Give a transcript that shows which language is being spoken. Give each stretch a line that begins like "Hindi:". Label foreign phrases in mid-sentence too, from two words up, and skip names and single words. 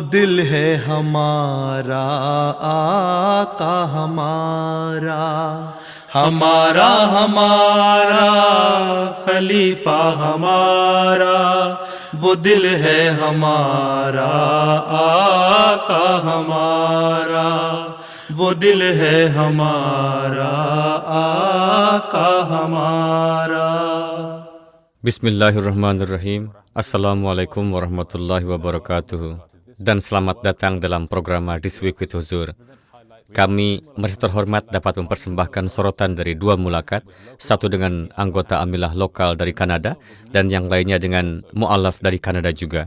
Urdu: دل ہے ہمارا، آقا ہمارا، ہمارا ہمارا خلیفہ ہمارا، وہ دل ہے ہمارا، آقا ہمارا، وہ دل ہے ہمارا، آقا ہمارا.
Arabic: بسم الله الرحمن الرحيم. السلام عليكم ورحمة الله وبركاته.
Indonesian: Dan selamat datang dalam program This Week with Huzur. Kami masih terhormat dapat mempersembahkan sorotan dari dua mulakat, satu dengan anggota amilah lokal dari Kanada dan yang lainnya dengan mu'alaf dari Kanada juga.